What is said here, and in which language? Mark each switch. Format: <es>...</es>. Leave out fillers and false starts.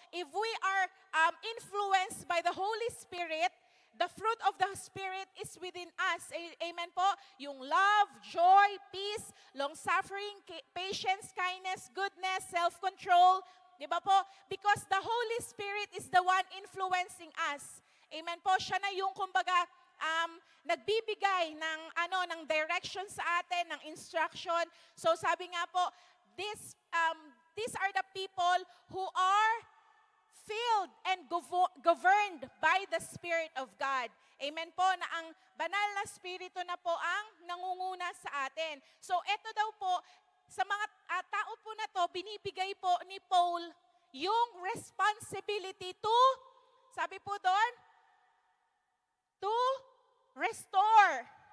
<en>If we are influenced by the Holy Spirit, the fruit of the Spirit is within us. Amen po? Yung love, joy, peace, long-suffering, patience, kindness, goodness, self-control.</en> <tl>Di ba po?</tl> <en>Because the Holy Spirit is the one influencing us. Amen po?</en> <tl>Siya na yung kumbaga nagbibigay ng direction sa atin, ng instruction. So sabi nga po,</tl> <en>these are the people who are filled and governed by the Spirit of God.</en> <tl>Amen po, na ang banal na Espiritu na po ang nangunguna sa atin. So ito daw po, sa mga tao po na to, binibigay po ni Paul yung responsibility to, sabi po doon,</tl> <en>to restore.</en>